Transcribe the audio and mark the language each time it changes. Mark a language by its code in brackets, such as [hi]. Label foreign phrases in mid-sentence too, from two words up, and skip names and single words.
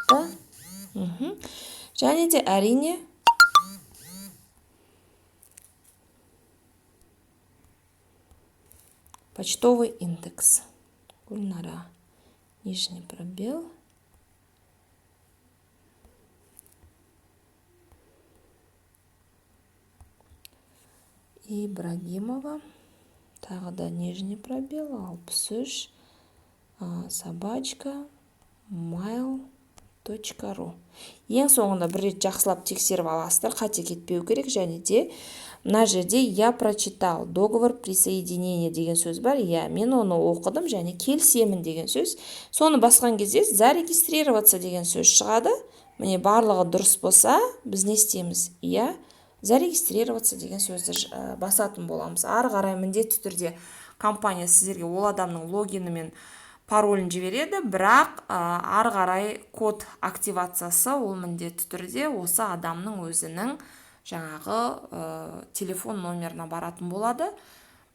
[kk] Және де әрине [ru] почтовый индекс. Гүлнара, нижний пробел. Ибрагимова. [kk] Тағы да [ru] нижний пробел. [kk] 63. [ru] Собачка. mail.ru. [kk] Ең соңында бір рет жақсылап тексеріп аласыздар, қате кетпеу керек. Және де мына жерде [ru] я прочитал, договор присоединения [kk] деген сөз бар. Я, мен оны оқыдым және келісемін деген сөз. Соны басқан кезде зарегистрироваться деген сөз шығады. Міне барлығы дұрыс болса, біз не істейміз? Я, зарегистрироваться деген сөзді басатын боламыз. Ары қарай міндетті түрде компания сіздерге ол адамның логині мен паролін жібереді, бірақ ары қарай код активациясы ол міндетті түрде осы адамның өзінің жаңағы телефон номеріне баратын болады.